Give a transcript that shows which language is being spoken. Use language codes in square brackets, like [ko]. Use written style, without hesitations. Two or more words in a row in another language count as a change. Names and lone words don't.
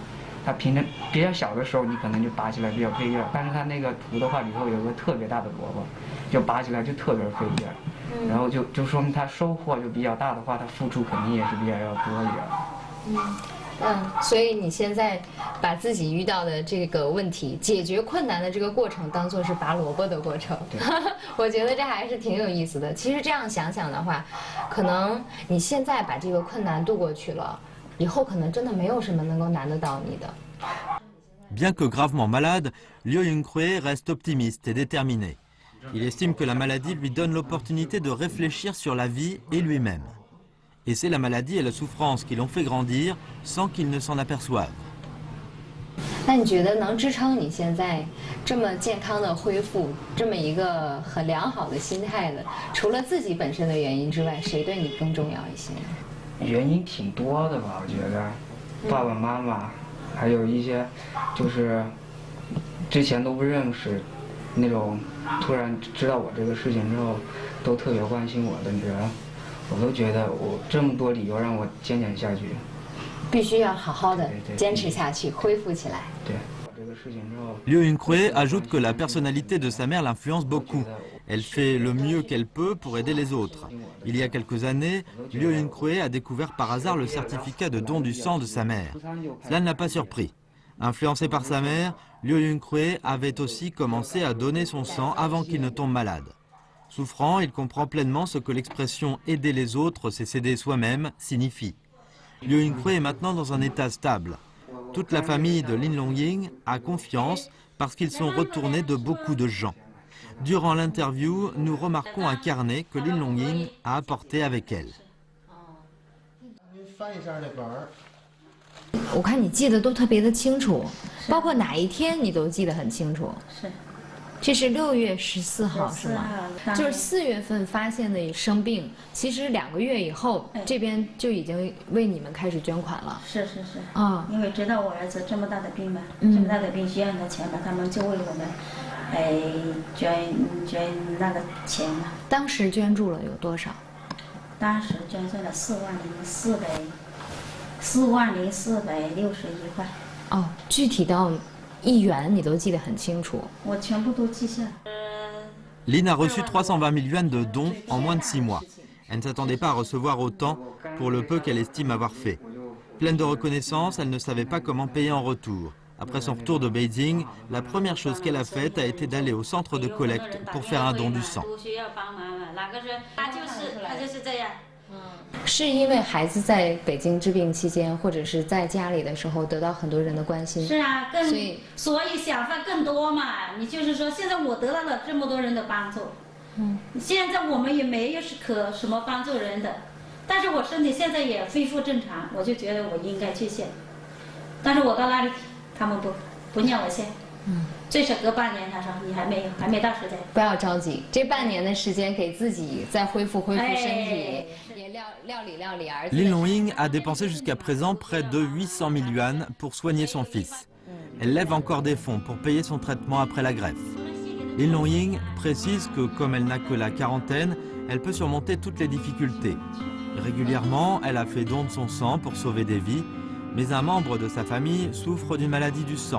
[zh] 它平常比较小的时候，你可能就拔起来比较费劲儿，但是它那个图的话里头有个特别大的萝卜，就拔起来就特别费劲儿，然后就说明它收获就比较大的话，它付出肯定也是比较要多一点。所以你现在把自己遇到的这个问题、解决困难的这个过程当做是拔萝卜的过程，我觉得这还是挺有意思的。其实这样想想的话，可能你现在把这个困难度过去了。 [fr] Bien que gravement malade, Liu Yunkrue reste optimiste et déterminé. Il estime que la maladie lui donne l'opportunité de réfléchir sur la vie et lui-même. Et c'est la maladie et la souffrance qui l'ont fait grandir sans qu'il ne s'en aperçoive. [zh] 那你觉得能支撑你现在这么健康的恢复，这么一个很良好的心态的，除了自己本身的原因之外，谁对你更重要一些？原因挺多的吧，我觉得，爸爸妈妈，还有一些，就是之前都不认识，那种突然知道我这个事情之后，都特别关心我的人，我都觉得我这么多理由让我坚强下去，必须要好好的坚持下去，恢复起来。对。 [fr] Liu Yunkrue ajoute que la personnalité de sa mère l'influence beaucoup. Elle fait le mieux qu'elle peut pour aider les autres. Il y a quelques années, Liu Yunkrue a découvert par hasard le certificat de don du sang de sa mère. Cela ne l'a pas surpris. Influencé par sa mère, Liu Yunkrue avait aussi commencé à donner son sang avant qu'il ne tombe malade. Souffrant, il comprend pleinement ce que l'expression « aider les autres, c'est s'aider soi-même » signifie. Liu Yunkrue est maintenant dans un état stable. Toute la famille de Lin Longying a confiance parce qu'ils sont retournés de beaucoup de gens. Durant l'interview, nous remarquons un carnet que Lin Longying a apporté avec elle. [zh] 我看你记得都特别的清楚，包括哪一天你都记得很清楚。是，这是6月14号是吗？就是4月份发现的生病，其实2个月以后，这边就已经为你们开始捐款了。是。因为知道我儿子这么大的病嘛，这么大的病需要你的钱嘛，他们就为我们，捐那个钱嘛。当时捐助了有多少？当时捐助了40461块。哦，具体到1元你都记得很清楚。我全部都记下来。 [fr] Lin a reçu 320 000 yuan de dons en moins de 6 mois. Elle ne s'attendait pas à recevoir autant pour le peu qu'elle estime avoir fait. Pleine de reconnaissance, elle ne savait pas comment payer en retour. Après son retour de Beijing, la première chose qu'elle a faite a été d'aller au centre de collecte pour faire un don du sang. [zh] 是因为孩子在北京治病期间，或者是在家里的时候得到很多人的关心。是啊，所以想法更多嘛。你就是说，现在我得到了这么多人的帮助，现在我们也没有什么帮助人的，但是我身体现在也恢复正常，我就觉得我应该去献。但是我到那里，他们不让我献。最少隔半年，他说你还没到时间。不要着急，这半年的时间给自己再恢复身体，也料理儿子。 [fr] Lin Longying a dépensé jusqu'à présent près de 800 000 yuan pour soigner son fils. Elle lève encore des fonds pour payer son traitement après la greffe. Lin Longying précise que comme elle n'a que la quarantaine, elle peut surmonter toutes les difficultés. Régulièrement, elle a fait don de son sang pour sauver des vies, mais un membre de sa famille souffre d'une maladie du sang.